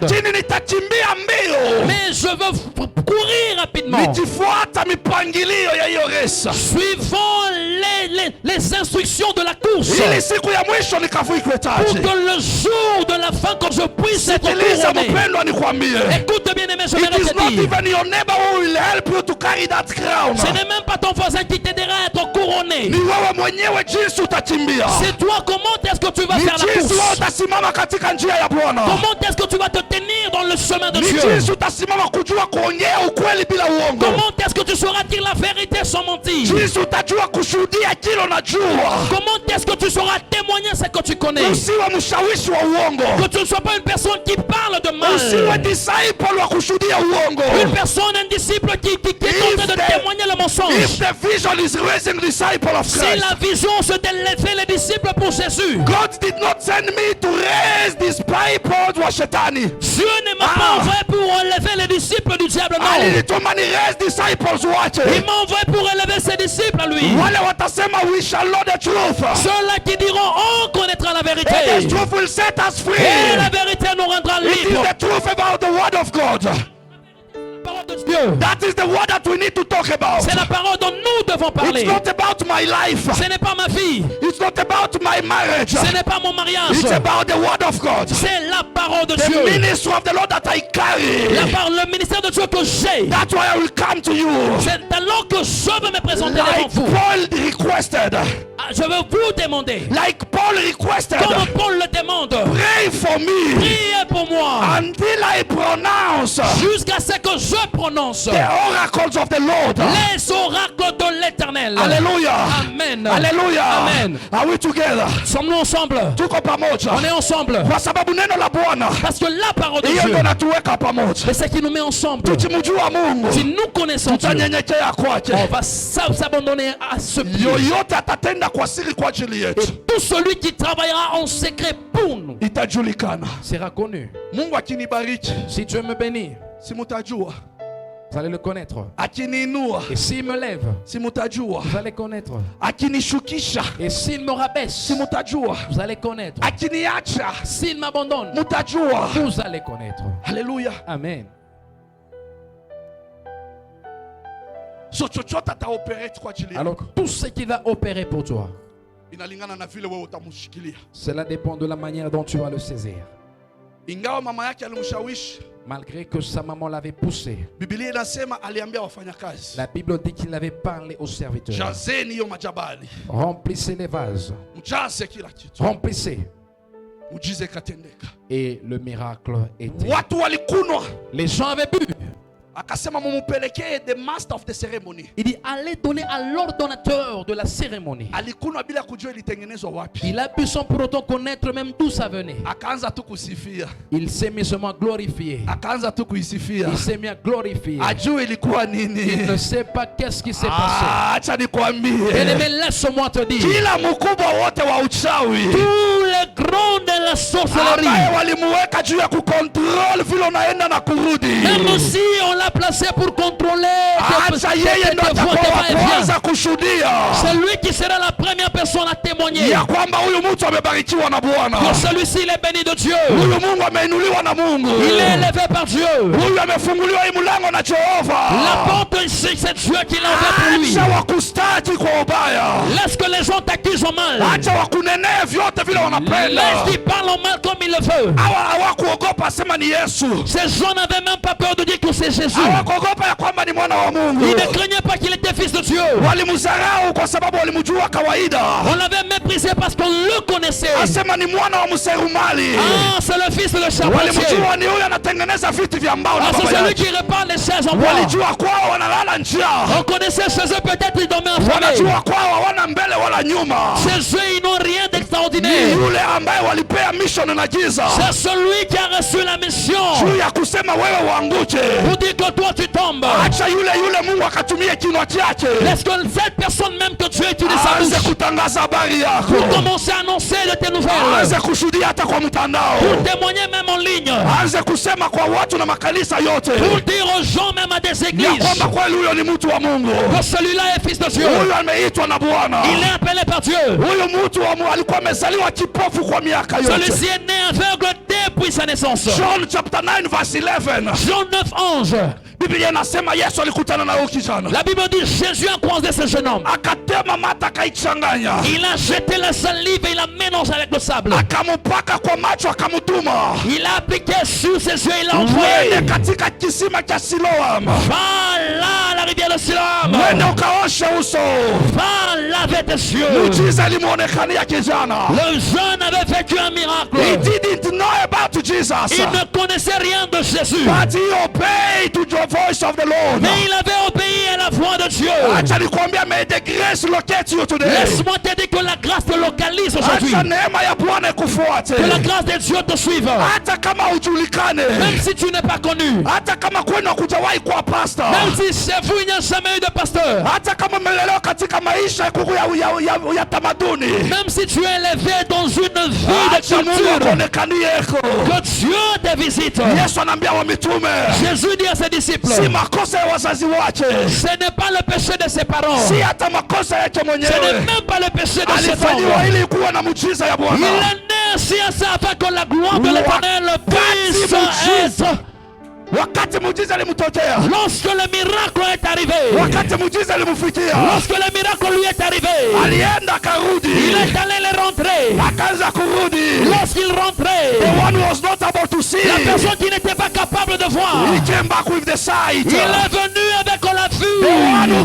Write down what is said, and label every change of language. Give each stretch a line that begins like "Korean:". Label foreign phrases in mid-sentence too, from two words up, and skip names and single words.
Swahili: lakini nitakimbia mbio
French: Mais je veux courir rapidement.
Swahili: nikifuata mipangilio ya hiyo resa,
French: Suivant les instructions de la course.
Swahili: ili siku ya mwisho nikavikwe
French: Pour
Swahili: taji.
French: que le jour de la fin, quand je puisse être
Swahili: Sikiliza
French: couronné.
Swahili: mpendwa, nikwambie,
French: Écoute bien aimé, je vais
English: it is
French: te
English: not
French: dire.
English: even your neighbor who will help you to carry that crown.
French: Ce n'est même pas ton voisin qui t'aidera à être couronné.
Swahili: Ni wewe mwenyewe jinsi utakimbia,
French: C'est toi, comment est-ce que tu vas
Swahili: ni
French: faire la
Swahili: jinsi wewe
French: course?
Swahili: utasimama katika njia ya Bwana,
French: Comment est-ce que tu vas te tenir dans le chemin de
Swahili: ni
French: Dieu?
Swahili: jinsi utasimama kujua kuongea ukweli bila uongo.
French: Comment est-ce que tu sauras-tu la vérité sans mentir?
Swahili: Jinsi utajua kushuhudia kile unajua.
French: Comment est-ce que tu sauras témoigner ce que tu connais?
Swahili: Usiwe mshawishi wa uongo.
French: Que tu ne sois pas une personne qui parle de mal.
Swahili: Usiwe disciple wa kushuhudia uongo.
French: Une personne, un disciple qui est en train de témoigner le mensonge.
English: If the vision is raising disciple of
French: Si
English: Christ,
French: la vision c'est d'élever les disciples pour Jésus,
English: God did not send me to raise disciples
Swahili: wa shetani.
French: Dieu ne m'a pas envoyé pour élever les disciples du diable, non.
Swahili: Alinituma ni
English: raise disciples
Swahili: wake.
French: Il m'a envoyé pour élever ses disciples à lui.
Swahili: Wale watasema
English: we shall know the truth.
French: Ceux-là qui diront on connaîtra la vérité.
English: And the truth will set us free.
French: Et la vérité nous rendra
English: It is
French: libres.
English: the truth about the word of God.
French: Parole de Dieu.
English: That is the word that we need to talk about.
French: C'est la parole dont nous devons parler.
English: It's not about my life.
French: Ce n'est pas ma vie.
English: It's not about my marriage.
French: Ce n'est pas mon mariage.
English: It's about the word of God.
French: C'est la parole de
English: The
French: Dieu.
English: ministry of the Lord that I carry.
French: Le ministère de Dieu que j'ai.
English: That's why I will come to you.
French: C'est alors que je veux me présenter devant
English: Like
French: vous.
English: Paul requested.
French: Je veux vous demander.
English: Like Paul requested.
French: Comme Paul le demande.
English: Pray for me.
French: Priez pour moi.
English: Until I pronounce
French: Jusqu'à ce que je prononce.
English: the oracles of the Lord.
French: Les oracles de l'Éternel.
English: Hallelujah. Amen. Hallelujah. Amen. Are we together?
French: Sommes-nous ensemble?
Swahili: Tuko pamoja.
French: On est ensemble.
Swahili: Kwa sababu neno la Bwana
French: Parce que la parole de
Swahili: hiyo
French: Dieu,
Swahili: ndio natuweka pamoja.
French: c'est ce qui nous met ensemble.
Swahili: Tukimjua Mungu
French: Si nous connaissons Dieu,
Swahili: tutanyenyekea kwake.
French: on va s'abandonner à ce pied.
Swahili: Yoyote atatenda kwa siri kwa ajili yetu
French: Et tout celui qui travaillera en secret pour nous
Swahili: itajulikana.
French: sera connu.
Swahili: Mungu akinibariki
French: Si Dieu me bénit,
Swahili: si mutajua,
French: vous allez le connaître.
Swahili: akiniinua
French: Et s'il me lève,
Swahili: si mutajua,
French: vous allez connaître.
Swahili: akinishukisha
French: Et s'il me rabaisse,
Swahili: si mutajua,
French: vous allez connaître.
Swahili: akiniacha
French: S'il m'abandonne,
Swahili: mutajua.
French: vous allez connaître.
Swahili: Haleluya.
French: Amen.
Swahili: So chochote ataoperate kwa ajili yako
French: Alors tout ce qui va opérer pour toi,
Swahili: inalingana na vile wewe utamshikilia.
French: cela dépend de la manière dont tu vas le saisir.
Swahili: Ingawa mama yake alimshawishi,
French: Malgré que sa maman l'avait poussé,
Swahili: Biblia inasema aliambia wafanyakazi,
French: la Bible dit qu'il avait parlé aux serviteurs.
Swahili: jazeni hiyo majabali,
French: Remplissez les vases,
Swahili: mjaze kila kitu,
French: remplissez.
Swahili: mujize katendeka.
French: Et le miracle était.
Swahili: Watu walikunwa,
French: Les gens avaient bu.
Swahili: akasema mumupelekee
English: the master of the ceremony.
French: Il dit allez donner à l'ordonnateur de la cérémonie.
Swahili: Alikunwa bila kujua ilitengenezwa wapi.
French: Il a bu sans pour autant connaître même d'où ça venait.
Swahili: Akaanza tu kusifia,
French: Il s'est mis seulement à glorifier.
Swahili: akaanza tu kuisifia,
French: Il s'est mis à glorifier.
Swahili: ajue ilikuwa
French: Il
Swahili: nini.
French: ne sait pas qu'est-ce qui s'est passé.
Swahili: Acha nikwambie,
French: Bien-aimé, laisse-moi te dire.
Swahili: kila mkubwa wote wa uchawi
French: Tous les grands de la sorcellerie,
Swahili: ambaye walimuweka juu ya kukontrol vile unaenda na kurudi,
French: même si on l'a placé pour contrôler
Swahili: acha yeye ndo atakuwa wa kwanza kushuhudia
French: c'est lui qui sera la première personne à témoigner
Swahili: ya kwamba huyu mtu amebarikiwa na Bwana,
French: que celui-ci il est béni de Dieu,
Swahili: huyu Mungu ameinuliwa na Mungu,
French: il est élevé par Dieu,
Swahili: huyu amefunguliwa hii mlango na Jehova.
French: la porte ici c'est Dieu qui l'a ouvert pour lui.
Swahili: Acha wakustaki kwa ubaya,
French: Laisse que les gens t'accusent en mal,
Swahili: acha wakunenee vyote vile wanapenda.
French: laisse qu'ils parlent en mal comme ils le veulent.
Swahili: Hawakuogopa sema ni Yesu,
French: Ces gens n'avaient même pas peur de dire que c'est Jésus.
Swahili: hawakuogopa ya kwamba ni mwana wa Mungu.
French: Ils ne craignaient pas qu'il était fils de Dieu.
Swahili: Walimdharau kwa sababu walimjua kawaida,
French: On l'avait méprisé parce qu'on le connaissait.
Swahili: asema ni mwana wa Mserumali.
French: Ah, c'est le fils de le charpentier.
Swahili: Walimjua ni huyu anatengeneza viti vya mbao na
French: Ah, c'est
Swahili: baba
French: celui
Swahili: yake.
French: qui répare les chaises en bois.
Swahili: Walijua kwao wanalala njaa,
French: On connaissait chez eux, peut-être ils dormaient en famille.
Swahili: wanajua kwao hawana mbele wala nyuma.
French: Chez eux, ils n'ont rien
Swahili: Ni
French: d'extraordinaire.
Swahili: yule ambaye walipea mission na giza
French: C'est celui qui a reçu la mission
Swahili: juu ya kusema wewe uanguke.
French: pour dire que toi tu tombes.
Swahili: Acha yule Mungu akatumie kinywa chake
French: Laisse que cette personne même que Dieu utilise sa
Swahili: aanze
French: bouche
Swahili: kutangaza habari yako,
French: pour commencer à annoncer de tes nouvelles,
Swahili: aanze kushuhudia hata kwa mtandao,
French: pour témoigner même en ligne,
Swahili: aanze kusema kwa watu na makanisa yote
French: pour dire aux gens même à des
Swahili: ya
French: églises
Swahili: kwamba kweli huyo ni mtu wa Mungu,
French: que celui-là est fils de Dieu.
Swahili: huyu ameitwa na Bwana,
French: Il est appelé par Dieu.
Swahili: huyu mtu wa Mungu alikuwa amezaliwa kipofu kwa miaka yote.
French: Celui-ci est né aveugle depuis sa naissance.
English: John chapter 9 verse 11.
French: Jean 9, 11.
Swahili: Biblia inasema Yesu alikutana na huyo kijana,
French: La Bible dit Jésus a croisé ce jeune homme.
Swahili: akatema mata akaichanganya,
French: Il a jeté la salive et il l'a mélangé avec le sable.
Swahili: akamupaka kwa macho, akamtuma
French: Il a appliqué sur ses yeux, il l'a envoyé.
Swahili: wende katika kisima cha Siloam,
French: Va là à la rivière de Siloam.
Swahili: wende ukaoshe uso.
French: Va laver tes yeux.
Swahili: Muujiza alimuonekania kijana.
French: Le jeune avait vécu un miracle.
English: He didn't know about Jesus,
French: Il ne connaissait rien de Jésus.
English: but he obeyed to the voice of the Lord.
French: Mais il avait obéi à la la voix de Dieu.
Swahili: Acha nikwambia,
English: may the grace locate you today.
French: Laisse-moi te dire que la grâce te localise aujourd'hui.
Swahili: Acha neema ya Bwana ikufuate.
French: Que la grâce de Dieu te suive.
Swahili: Hata kama hujulikane.
French: Même si tu n'es pas connu.
Swahili: Hata kama kwenu hakujawahi kuwa pastor.
French: Même si chez vous il n'y a jamais eu de pasteur.
Swahili: Hata kama mmelelewa katika maisha ya tamaduni.
French: Même si tu es élevé dans une vie de
Swahili: Acha Mungu
French: culture.
Swahili: akuonekanieko.
French: Que Dieu te visite.
Swahili: Yesu anaambia wa mitume,
French: Jésus dit à ses disciples,
Swahili: si makosa ya wazazi wake,
French: ce n'est pas le péché de ses parents.
Swahili: si hata makosa yake
French: Ce n'est
Swahili: mwenyewe,
French: même pas le péché de ses
Swahili: alifanyiwa
French: parents.
Swahili: ili kuwa na muujiza ya
French: Il
Swahili: Bwana.
French: est né ainsi à ça afin que la gloire de l'Éternel puisse être.
Swahili: Wakati muujiza alimtokea,
French: Lorsque le miracle est arrivé,
Swahili: wakati muujiza alimfikia,
French: lorsque le miracle lui est arrivé,
Swahili: alienda akarudi,
French: il est allé les rentrer.
Swahili: akaanza kurudi.
French: Lorsqu'il rentrait,
English: The one who was not able to see,
French: la personne qui n'était pas capable de voir,
English: he came back with the sight.
French: il est venu avec la
English: The one who